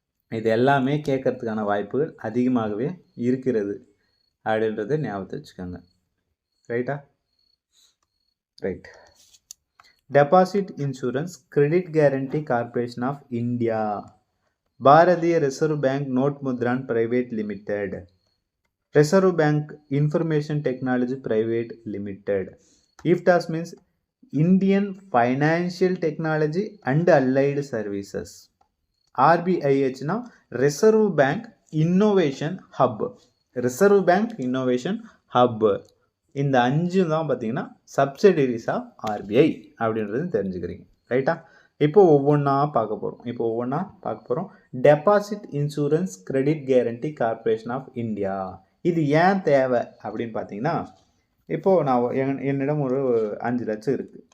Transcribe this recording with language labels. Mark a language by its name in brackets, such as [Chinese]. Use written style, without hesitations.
[Tamil] இது எல்லாமே கேட்கறதுக்கான வாய்ப்புகள் அதிகமாகவே இருக்கிறது அப்படின்றத ஞாபகத்தை வச்சுக்கோங்க. ரைட்டா? Right. [English] Deposit insurance credit guarantee corporation of India, Bharatiya reserve bank note Mudran private limited, reserve bank information technology private limited. IFTAS means Indian Financial Technology and Allied Services. [Tamil] RBIH னா reserve bank innovation hub, reserve bank innovation hub. இந்த 5 தான் பார்த்தீங்கன்னா [English] subsidiaries of RBI [Tamil] அப்படின்றது தெரிஞ்சுக்கிறீங்க. ரைட்டா? இப்போ ஒவ்வொன்றா பார்க்க போகிறோம். Deposit insurance credit guarantee corporation of India, இது ஏன் தேவை அப்படின்னு பார்த்தீங்கன்னா, இப்போது நான் என்னிடம் ஒரு 5 லட்சம் இருக்குது.